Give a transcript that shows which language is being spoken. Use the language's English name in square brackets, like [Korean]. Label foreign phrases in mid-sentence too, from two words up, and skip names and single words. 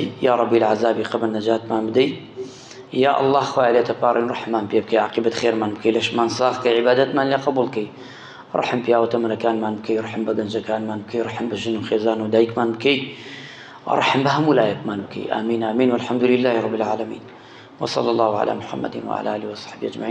[Arabic] یا ربی [Central Kurdish] لە عەزابی قەبر نەجاتمان بدەی. [Arabic] یا الله [Central Kurdish] خوای لە تەپاڕین ڕەحمان پێ بکەی، عاقبەت خێرمان بکەی، لەشمان ساغ کە عیبادەتمان لێ قبوڵ کەی. ڕەحم پیاوە تەمەنەکانمان بکەی، ڕەحم بە گەنجەکانمان بکەی، ڕەحم بە ژن و خێزان و دایکمان بکەی، ڕەحم بە هەموو لایەکمان بکەی. [Arabic] ئامین ئامین والحەمد لله رب العالمین. وصلى الله على محمد وعلى آله وصحبه أجمعين.